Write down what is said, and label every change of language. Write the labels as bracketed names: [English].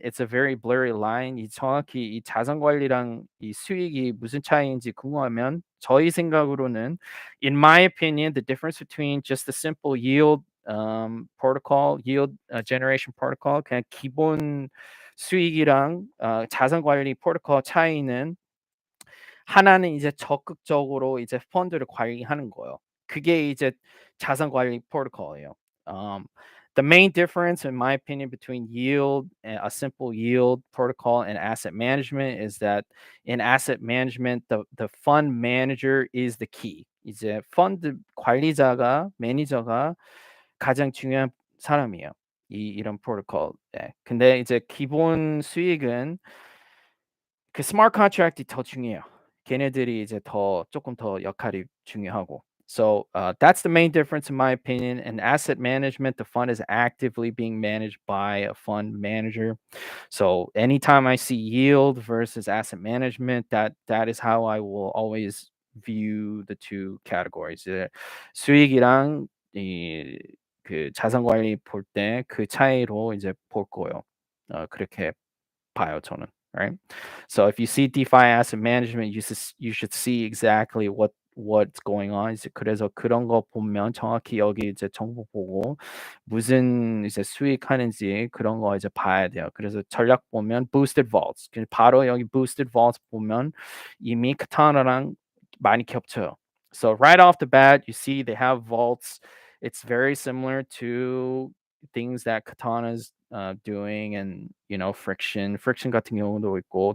[English] It's a very blurry line. [Korean] 정확히 이 자산 관리랑 이 수익이 무슨 차이인지 궁금하면 저희 생각으로는, [English] in my opinion, the difference between just a simple yield protocol, yield generation protocol, [Korean] 그냥 기본 수익이랑 자산 관리 프로토콜 차이는 하나는 이제 적극적으로 이제 펀드를 관리하는 거예요. 그게 이제 자산 관리 프로토콜이에요. [English] The main difference, in my opinion, between yield and a simple yield protocol and asset management is that in asset management, the fund manager is the key. [Korean] 이제 펀드 관리자가 매니저가 가장 중요한 사람이에요. 이런 프로토콜. 네. 근데 이제 기본 수익은 그 스마트 컨트랙트가 더 중요해요. 걔네들이 이제 조금 더 역할이 중요하고. [English] So that's the main difference in my opinion. In asset management, the fund is actively being managed by a fund manager. So anytime I see yield versus asset management, that is how I will always view the two categories. [Korean] 수익이랑 그 자산 관리 볼 때 그 차이로 이제 볼 거예요. 그렇게 봐요 저는. [English] Right? So if you see DeFi asset management, you should see exactly what's going on. [Korean] 이제 그래서 그런 거 보면 정확히 여기 이제 정보 보고 무슨 이제 수익하는지 그런 거 이제 봐야 돼요. 그래서 전략 보면 boosted vaults. 바로 여기 boosted vaults 보면 이미 카타나랑 많이 겹쳐요. [English] So right off the bat, you see they have vaults. It's very similar to things that Katana's doing, and friction [Korean] 같은 경우도 있고.